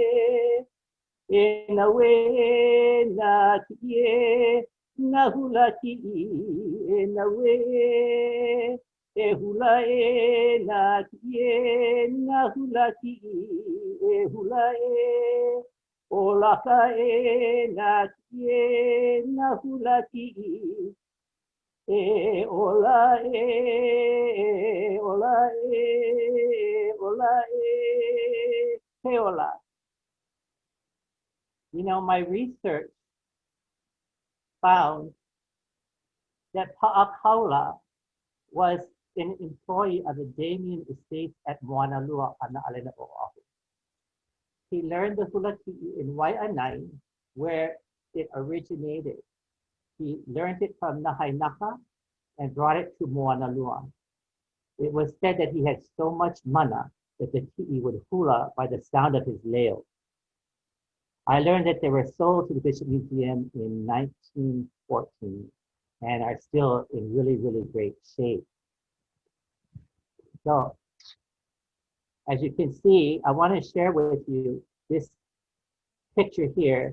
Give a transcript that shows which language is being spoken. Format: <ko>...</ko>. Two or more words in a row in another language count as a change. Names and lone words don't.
<haw>e na we na kiʻi na hula kiʻi, e na we e hula e na kiʻi na hula kiʻi, e hula e o laka e na kiʻi na hula kiʻi, e ola e ola e ola e he ola.</haw> <en>You know, my research found that Pa'akaula was an employee of the Damien Estates at Moanalua on the Alena Oahu. He learned the hula kiʻi in Waianae, where it originated. He learned it from Nahainaka and brought it to Moanalua. It was said that he had so much mana that the kiʻi would hula by the sound of his leo. I learned that they were sold to the Bishop Museum in 1914 and are still in really, really great shape. So, as you can see, I want to share with you this picture here.</en>